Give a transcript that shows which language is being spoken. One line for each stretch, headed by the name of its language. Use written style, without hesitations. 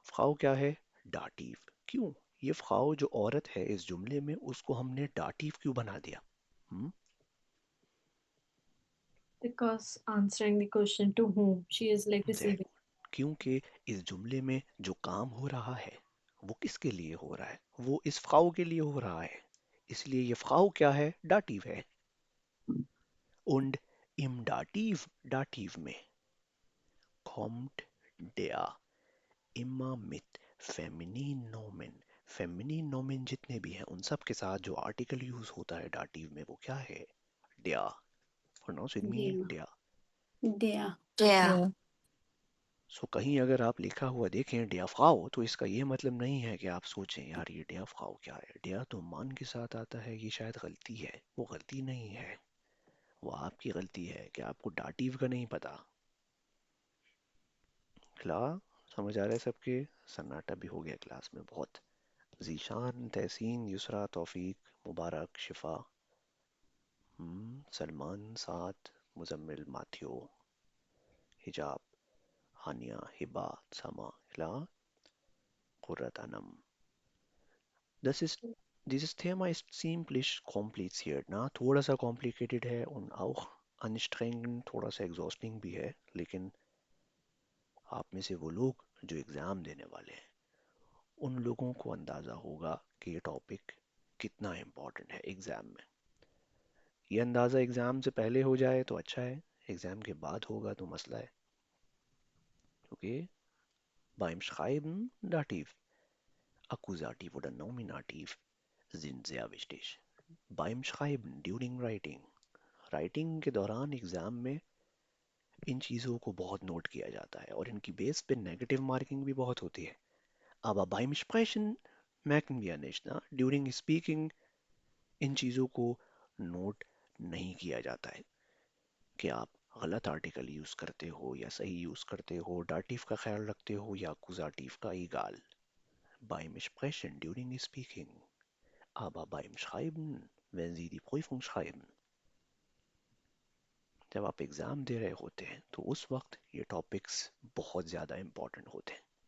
Hindi: Frau क्या है? Dativ. क्यों? ये Frau जो औरत है इस जुमले में, उसको हमने Dativ क्यों बना दिया?
English: Because answering the question to whom she is like Very receiving. good.
Hindi: क्योंकि इस जुमले में जो काम हो रहा है वो किसके लिए हो रहा है? वो इस Frau के लिए हो रहा है, इसलिए ये Frau क्या है? Dativ है।
German: Und im Dativ,
Hindi: Dativ में
German: kommt der immer mit फेमिनिन नोमेन।
Hindi: Feminine नोमेन जितने भी हैं उन सब के साथ जो आर्टिकल यूज होता है डाटिव में वो क्या है? der। Pronounce with मी,
German: der der। der der, Der.
Hindi: सो कहीं अगर आप लिखा हुआ देखें der Frau तो इसका ये मतलब नहीं है कि आप सोचें यार ये der Frau क्या है। der तो मान के साथ आता है, ये शायद गलती है। वो गलती नहीं है, वो आपकी गलती है कि आपको डाटिव का नहीं पता। क्लास समझ आ रहा है सबके? सन्नाटा भी हो गया क्लास में बहुत। जीशान, तहसीन, युसरा, तौफीक, मुबारक, शिफा, सलमान, साद, मुजम्मिल, माथियो, हिजाब, हानिया, हिबा, समा, इला, कुर्रत Anam.
German: दिस इज Dieses Thema ist ziemlich kompliziert, ना?
Hindi: थोड़ा सा complicated है
German: und auch anstrengend,
Hindi: थोड़ा सा exhausting भी है, लेकिन आप में से वो लोग जो एग्ज़ाम देने वाले हैं उन लोगों को अंदाज़ा होगा कि ये टॉपिक कितना इम्पोर्टेंट है एग्ज़ाम में। ये अंदाज़ा एग्ज़ाम से पहले हो जाए तो अच्छा है, एग्ज़ाम के बाद होगा तो मसला है।
German: ओके, beim Schreiben Dativ, Akkusativ oder Nominativ sind sehr wichtig. Beim Schreiben,
English: during writing,
Hindi: writing के दौरान एग्ज़ाम में इन चीज़ों को बहुत नोट किया जाता है और इनकी बेस पे नेगेटिव मार्किंग भी बहुत होती है।
German: Aber beim Sprechen merken wir nicht, ना?
English: During speaking
Hindi: इन चीज़ों को नोट नहीं किया जाता है कि आप गलत आर्टिकल यूज़ करते हो या सही यूज़ करते हो, डाटिव का ख्याल रखते हो या अकुजाटिव का। ईगाल
German: beim Sprechen
English: during speaking,
German: aber beim Schreiben, wenn Sie die Prüfung schreiben,
Hindi: जब आप एग्ज़ाम दे रहे होते हैं तो उस वक्त ये टॉपिक्स बहुत ज़्यादा इम्पोर्टेंट होते हैं।